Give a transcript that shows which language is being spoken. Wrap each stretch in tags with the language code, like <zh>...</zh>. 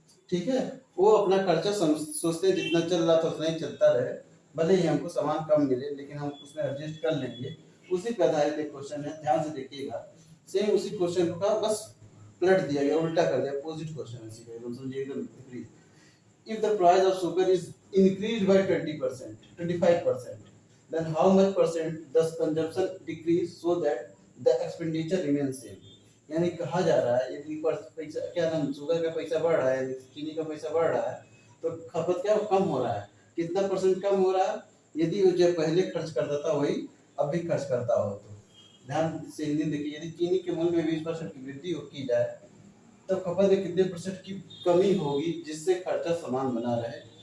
<hi>ठीक है, वो अपना खर्चा सोचते हैं जितना चल रहा था उतना ही चलता रहे, भले ही हमको सामान कम मिले लेकिन हम उसमें एडजस्ट कर लेंगे। उसी पे आधारित एक क्वेश्चन है, ध्यान से देखिएगा। सेम उसी क्वेश्चन का बस पलट दिया गया, उल्टा कर दिया, अपोजिट क्वेश्चन है, इसी का समझिए एकदम विपरीत।</hi> <en>If the price of sugar is increased by 20%, 25%, then how much percent does consumption decrease so that the expenditure remains same?</en> <hi>यानी कहा जा रहा है यदि पैसा, क्या नाम, शुगर का पैसा बढ़ रहा है, चीनी का पैसा बढ़ रहा है, तो खपत क्या कम हो रहा है, कितना परसेंट कम हो रहा है, यदि वो जो पहले खर्च करता था वही अब भी खर्च करता हो तो। ध्यान से हिंदी देखिए, यदि चीनी के मूल्य में 20% की वृद्धि की जाए तो खपत में कितने परसेंट की कमी होगी जिससे खर्चा समान बना रहे।</hi>